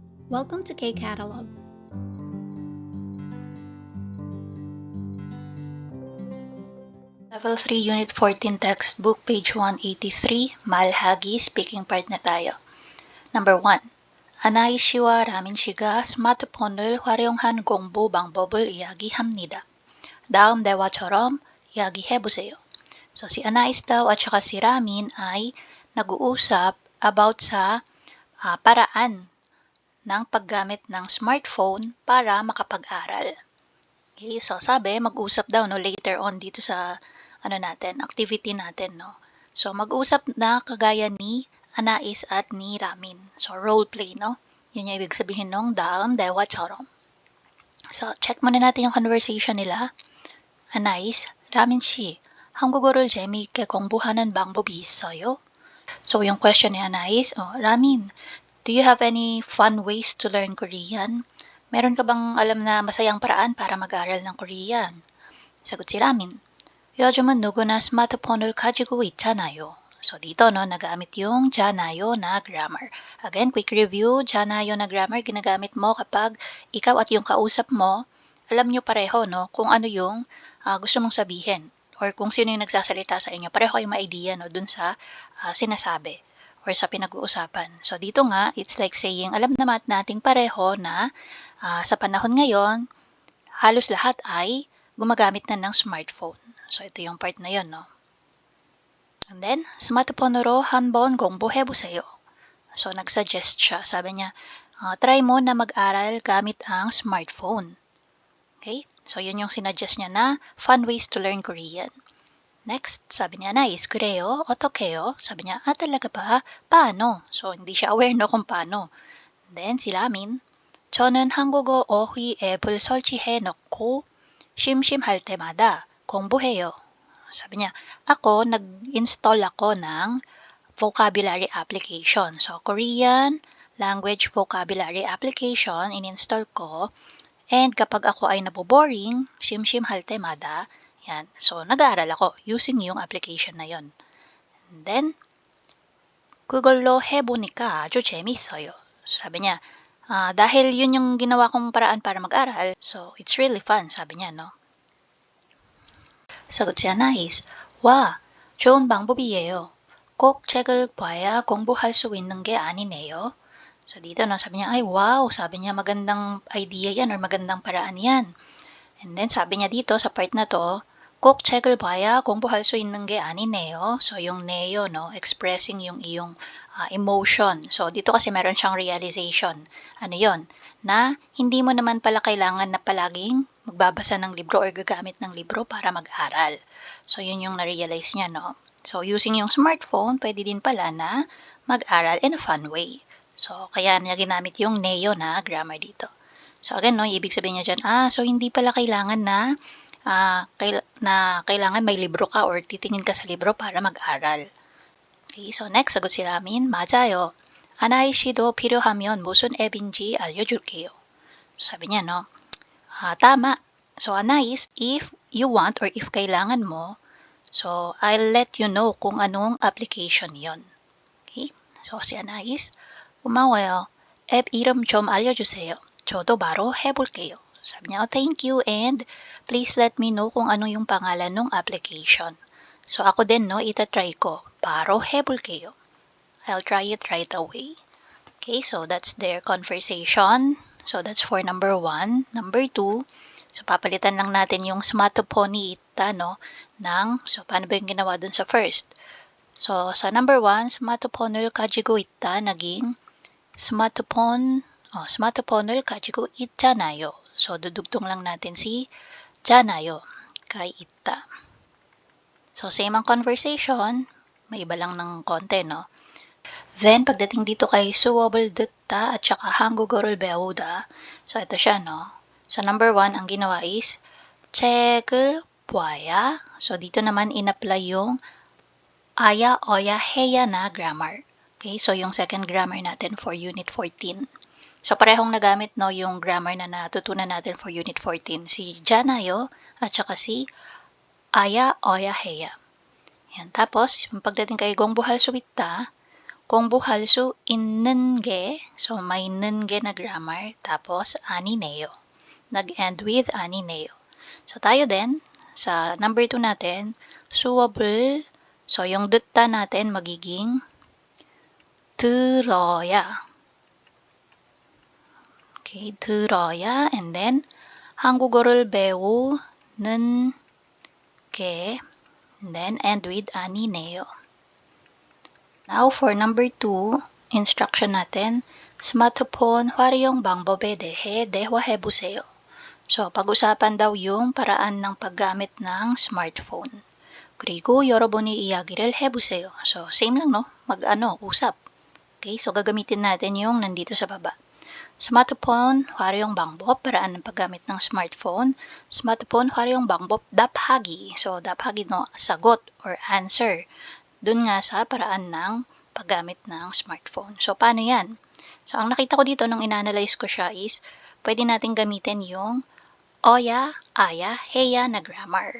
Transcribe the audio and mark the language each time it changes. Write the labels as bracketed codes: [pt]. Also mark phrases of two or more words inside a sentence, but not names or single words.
[en] Welcome to K-Catalog. [tl] Level 3, Unit 14 Textbook, page 183, Malhagi, [en] speaking part [tl] na tayo. [en] Number 1. [ko] 아나이 씨와 라민 씨가 스마트폰을 활용한 공부 방법을 이야기합니다. 다음 대화처럼 이야기해보세요. [tl] So, si Anais daw at saka si Ramin ay nag-uusap about sa paraan ng paggamit ng smartphone para makapag-aral. Okay, so sabi, mag-usap daw [en] later on [tl] dito sa activity natin, no. So mag-usap na kagaya ni Anais at ni Ramin. So [en] role play, [tl] no. Yun yung ibig sabihin ng daam 대화처럼. So check muna natin yung conversation nila. [ko] Anais, Ramin 씨, 한국어를 재미있게 공부하는 방법이 있어요? [tl] So yung question ni Anais, Ramin, [en] do you have any fun ways to learn Korean? [tl] Meron ka bang alam na masayang paraan para mag-aral ng Korean? 사got si Ramin, [ko] 요즘은 누구나 스마트폰을 가지고 있잖아요. [tl] So dito nagamit yung 잖아요 na grammar. Again, quick review, 잖아요 na grammar ginagamit mo kapag ikaw at yung kausap mo, alam nyo pareho kung ano yung gusto mong sabihin or kung sino yung nagsasalita sa inyo. Pareho kayong ma-idea dun sa sinasabi or sa pinag-uusapan. So dito nga, [en] it's like saying, [tl] alam naman nating pareho na sa panahon ngayon, halos lahat ay gumagamit na ng smartphone. So, ito yung part na yun, no? [en] And then, [ko] 스마트폰으로 한번 공부해보세요. [tl] So, nag-suggest siya. Sabi niya, try mo na mag-aral gamit ang smartphone. Okay? So, yun yung sinuggest niya na [en] fun ways to learn Korean. [tl] Next, sabi niya, nice, [ko] 그래요? 어떡해요? [tl] Sabi niya, talaga ba? Paano? So, hindi siya aware kung paano. And then, si Lamin, [ko] 저는 한국어 어휘 앱을 설치해 놓고 심심할 때마다 공부해요. [tl] Sabi niya, ako, nag-install ako ng [en] vocabulary application. [tl] So, [en] Korean language vocabulary application, [tl] in-install ko. And kapag ako ay naboboring, [ko] 심심할 때마다, [tl] yan. So, nag-aaral ako using yung application na yon. [en] And then, [ko] 그걸로 해보니까 아주 재밌어요. [tl] Sabi niya, dahil yun yung ginawa kong paraan para mag-aral, [en] so it's really fun, [tl] sabi niya, no? 사got si Anais, [ko] 와, 좋은 방법이에요. 꼭 책을 봐야 공부할 수 있는 게 아니네요. [tl] So dito sabi niya, ay wow, sabi niya magandang idea yan or magandang paraan yan. And then sabi niya dito sa part na to, [ko] 꼭 책을 봐야 공부할 수 있는 게 아니네요. [tl] So yung neo, expressing yung iyong emotion. So dito kasi meron siyang realization. Ano yon? Na hindi mo naman pala kailangan na palaging magbabasa ng libro or gagamit ng libro para mag-aral. So yun yung na-realize niya, no? So using yung smartphone, pwede din pala na mag-aral [en] in a fun way. [tl] So kaya niya ginamit yung neo na grammar dito. So again, ibig sabihin niya dyan, so hindi pala kailangan na kailangan may libro ka or titingin ka sa libro para mag-aral. Okay, so next, sagot si Ramin, [ko] 맞아요. 아나이 씨도 필요하면 무슨 앱인지 알려줄게요. [tl] Sabi niya, tama. [en] So, Anais, if you want or if [tl] kailangan mo, [en] so I'll let you know [tl] kung anong application yon. [en] Okay? [tl] So, si Anais, [ko] 고마워요. 앱 이름 좀 알려주세요. 저도 바로 해볼게요. [tl] Sabi niya, [en] thank you and please let me know [tl] kung ano yung pangalan ng application. So, ako din, itatry ko. [ko] 바로 해볼게요. [en] I'll try it right away. Okay, so that's their conversation. So, that's for number 1. [tl] Number 2, so papalitan lang natin yung smartphone ita, so paano ba yung ginawa dun sa first? So, sa number 1, [ko] 스마트폰을 가지고 있다, [tl] naging [ko] 스마트폰을 가지고 있잖아요. [tl] So, dudugtong lang natin si 잖아요 kay 있다. So, same ang conversation, may iba lang ng konti, Then, pagdating dito kay [ko] 수업을 듣다 [tl] at saka [ko] 한국어를 배우다. [tl] So, ito siya, So, number 1, ang ginawa is [ko] 책을 봐야. [tl] So, dito naman in-apply yung [ko] 아야, 어야, 해야 [tl] na grammar. Okay, so yung second grammar natin for Unit 14. So, parehong nagamit, yung grammar na natutunan natin for Unit 14. Si 잖아요 at saka si [ko] 아야, 어야, 해야. [tl] Yan. Tapos, yung pagdating kay [ko] 공부할 수 있다, 공부할 수 있는 게, [tl] so may [ko] 는 게 [tl] na grammar, tapos 아니네요. Nag-end with 아니네요. So tayo din, sa number 2 natin, 수업을, so yung 듣다 natin magiging 들어야. Okay, 들어야, and then [ko] 한국어를 배우는 게, [tl] and then end with 아니네요. Now, for number 2, instruction natin, [ko] 스마트폰 활용 방법에 대해 대화해보세요. [tl] So, pag-usapan daw yung paraan ng paggamit ng smartphone. [ko] 그리고 여러분이 이야기를 해보세요. [tl] So, same lang, no? Usap. Okay, so gagamitin natin yung nandito sa baba. [ko] 스마트폰 활용 방법, [tl] paraan ng paggamit ng smartphone. [ko] 스마트폰 활용 방법, 답하기. [tl] So, 답하기, no? Sagot or answer. Dun nga sa paraan ng paggamit ng smartphone. So, paano yan? So, ang nakita ko dito nung inanalyze ko siya is, pwede natin gamitin yung [ko] 어야, 아야, 해야 [tl] na grammar.